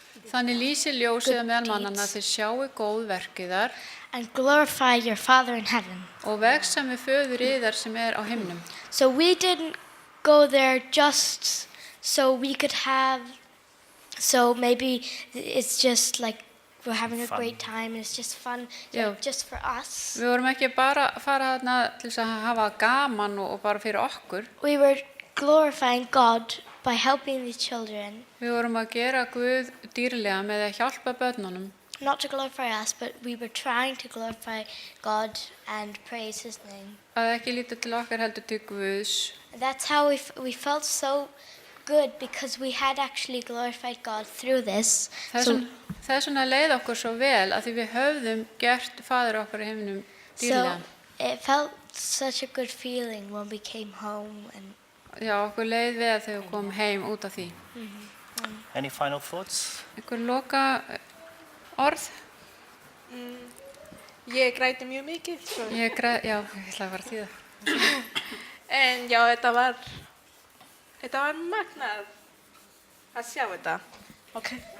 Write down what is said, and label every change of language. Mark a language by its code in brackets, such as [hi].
[is] þannig lýsir ljósið meðal mannanna þið sjáu góð verkiðar [en] and glorify your Father in heaven. [is] og vegsa með föður yðar sem á himnum. [en] So we didn't go there just so we could have, so maybe it's just like we're having a great time and it's just fun, just for us. [is] Við vorum ekki bara að fara þarna til þess að hafa gaman og bara fyrir okkur. [en] We were glorifying God by helping the children. [is] Við vorum að gera Guð dýrlega með að hjálpa börnunum. [en] Not to glorify us, but we were trying to glorify God and praise His name. [is] Að ekki líta til okkar heldur til Guðs. [en] That's how we felt so good, because we had actually glorified God through this. [is] Þess vegna leið okkur svo vel að því við höfðum gert Faðir okkar í himnum dýrlega. [en] So it felt such a good feeling when we came home. And [is] Já, okkur leið vel þegar við komum heim út af því. [en] Any final thoughts? [is] Einhver loka orð? Ég græti mjög mikið. Já, ég ætla að fara að þýða. En já, þetta var magnað að sjá þetta. Ok.